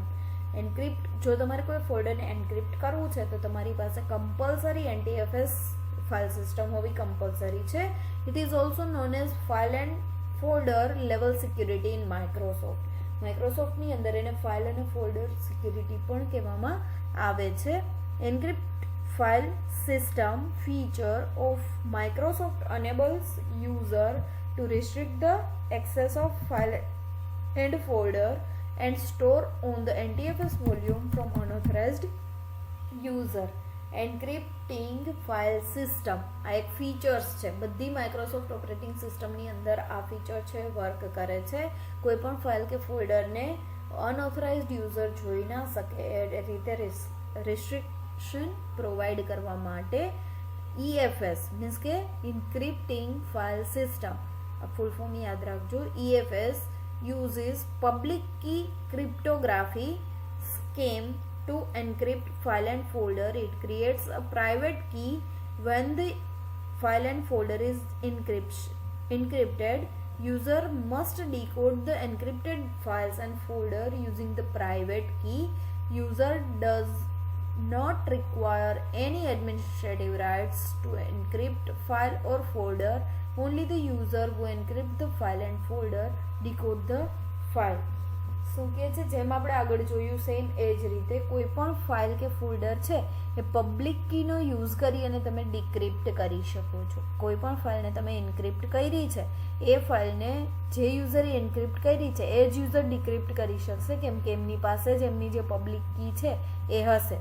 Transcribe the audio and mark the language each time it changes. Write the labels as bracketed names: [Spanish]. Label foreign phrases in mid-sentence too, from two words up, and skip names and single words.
[Gujarati] એન્ક્રિપ્ટ, જો તમારે કોઈ ફોલ્ડરને એન્ક્રિપ્ટ કરવું છે તો તમારી પાસે કમ્પલસરી NTFS [English] file system [Gujarati] હોવી કમ્પલસરી છે. [English] It is also known as file and folder level security in Microsoft. [Gujarati] માઇક્રોસોફ્ટની અંદર એને ફાઇલ અને ફોલ્ડર સિક્યુરિટી પણ કહેવામાં આવે છે. [English] Encrypt file system feature of Microsoft enables user to restrict the access of file and folder and store on the NTFS volume from unauthorized user. encrypting file system [Gujarati] આ એક ફીચર્સ છે. બધી માઇક્રોસોફ્ટ ઓપરેટિંગ સિસ્ટમની અંદર આ ફીચર છે, વર્ક કરે છે. કોઈ પણ ફાઇલ કે ફોલ્ડરને [English] unauthorized user [Gujarati] જોઈ ના શકે એ રીતે [English] restriction provide [Gujarati] કરવા માટે [English] EFS means [Gujarati] કે [English] encrypting file system, [Gujarati] આ [English] full form [Gujarati] યાદ રાખજો. [English] EFS uses public key cryptography scheme to encrypt file and folder. It creates a private key when the file and folder is encrypted. User must decode the encrypted files and folder using the private key. User does not require any administrative rights to encrypt file or folder. Only the user who encrypt the file and folder decode the file. [Gujarati] શું કહે છે? જેમ આપણે આગળ જોયું સેમ એ જ રીતે કોઈ પણ ફાઇલ કે ફોલ્ડર છે એ પબ્લિક કીનો યુઝ કરી અને તમે ડિક્રિપ્ટ કરી શકો છો. કોઈ પણ ફાઇલને તમે એન્ક્રિપ્ટ કરી છે એ ફાઇલને જે યુઝરે એન્ક્રિપ્ટ કરી છે એ જ યુઝર ડિક્રિપ્ટ કરી શકશે, કેમ કે એમની પાસે જ એમની જે [English] public key [Gujarati] છે એ હશે.